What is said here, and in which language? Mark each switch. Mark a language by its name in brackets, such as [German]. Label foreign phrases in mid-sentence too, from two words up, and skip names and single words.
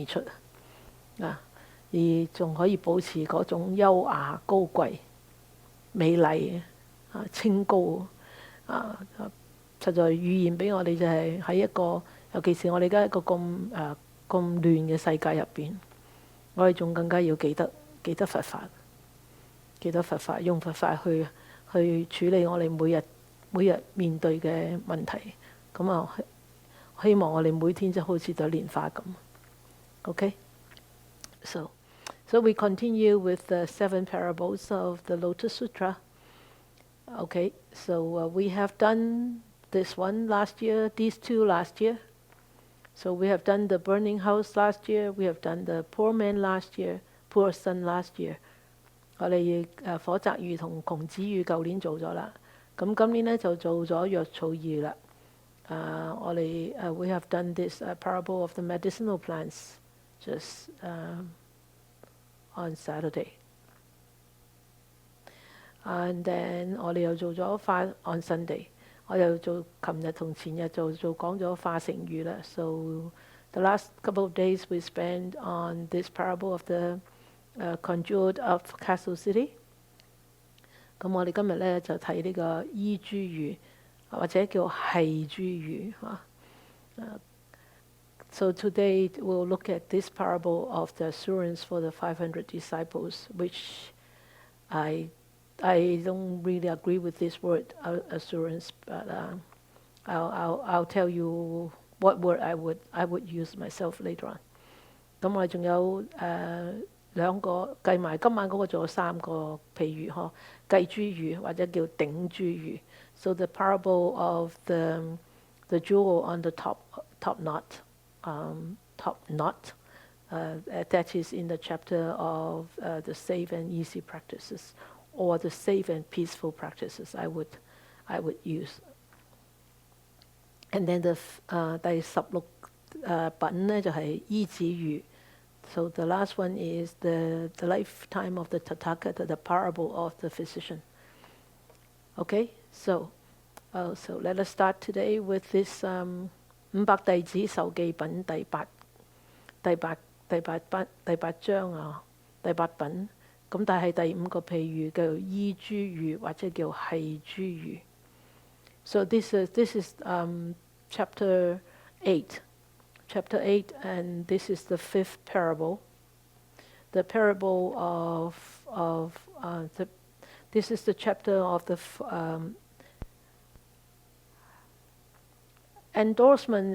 [Cantonese] 出而仲可以保持嗰種優雅高貴、美麗清高實在語言俾我哋就係喺一個，尤其是我哋而家一個咁亂嘅世界入邊，我哋仲更加要記得佛法，用佛法去處理我哋每日面對嘅問題。咁希望我哋每天就好似朵蓮花咁。Okay? [English] So we continue with the 7 parables of the Lotus Sutra. Okay, so we have done this one last year, these 2 last year. So we have done the burning house last year, we have done the poor man last year, poor son last year. [Cantonese] 我哋火宅喻同窮子喻舊年做咗啦，咁今年呢就做咗藥草喻啦。 [English] 我哋 we have done this parable of the medicinal plants just on Saturday. And then [Cantonese] 我哋又做咗化 [English] on Sunday. [Cantonese] 我又做琴日同前日講咗化成喻啦。 [English] So the last couple of days we spent on this parable of the conjured of Castle City. [Cantonese] 咁我哋今日咧就睇呢個依諸喻，或者叫繫諸喻 [English] So today we'll look at this parable of the assurance for the 500 disciples, which I don't really agree with this word assurance, but I'll tell you what word I would use myself later on. [Cantonese] 咁我哋仲有2個計埋今晚嗰個仲有3個譬喻計諸喻或者叫頂諸喻。 [English] So the parable of the jewel on the top knot, that is in the chapter of the safe and easy practices, or the safe and peaceful practices I would use. And then [Cantonese] 第16品呢就係醫子喻。 [English] So the last one is the lifetime of the Tathagata, the parable of the physician. Okay, so let us start today with this 500 [Cantonese] 弟子受記品第八章第8品。咁但係第5個譬喻叫依諸喻或者叫繫諸喻。 [English] So this is chapter 8. Chapter 8, and this is the 5th parable. The parable this is the chapter of the endorsement.